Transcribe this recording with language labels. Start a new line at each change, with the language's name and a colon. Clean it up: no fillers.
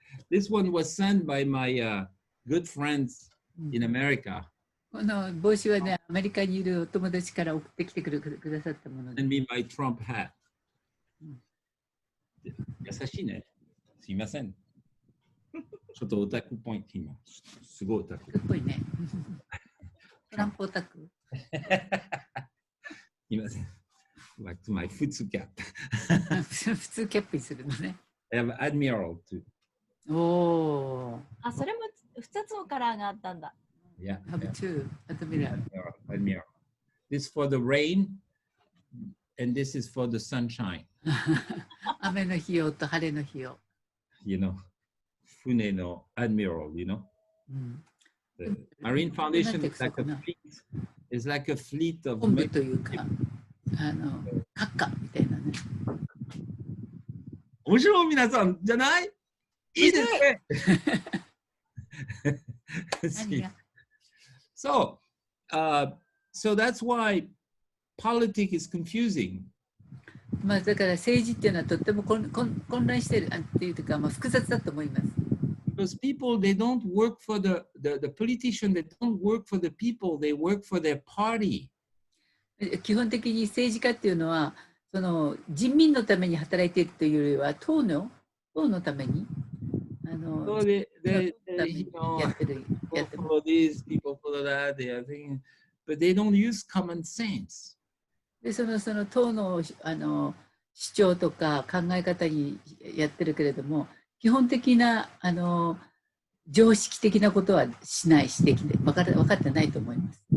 English: This one was sent by my good friends in America.
Japanese: この帽子はね、アメリカにいるお友達から送ってきてくださったもので
English: And。 me my Trump hat.
Japanese: 優しいね。すいません。ちょっとオタクっぽい今。すごいオタク。っぽいね。トランプオタク。すいません。
English: Like my
Japanese: 普通キャップ。普通キャップにするのね。
English: I have Admiral too.
Japanese: おお。あ、それも2つのカラーがあったんだ。
English: Yeah.
Japanese: Have two.
English: あとミラー。 Admiral. This for the rain and this is for the sunshine.
Japanese: 雨の日用と晴れの日用。
English: You know,
Japanese: 船の
English: Admiral, you know. The Marine Foundation is like a fleet. It's like a fleet of
Japanese: 本部というか、閣下みたいなね。面白い皆さんじゃない？いいですね。
English: So, so that's why politics is confusing.
Japanese: まあだから政治っていうのはとっても混乱してるっていうか、まあ複雑だと思います。
English: Because people, they don't work for the politician, they don't work for the people, they work for their party.
Japanese: 基本的に政治家っていうのは、その人民のために働いているというよりは、党のために、
English: So they you know,
Japanese: やってる。
English: people follow this, people follow that, they are thinking, but they don't use common sense.
Japanese: で、その党の主張とか考え方にやってるけれども、基本的な常識的なことはしないしできて分かってないと思います。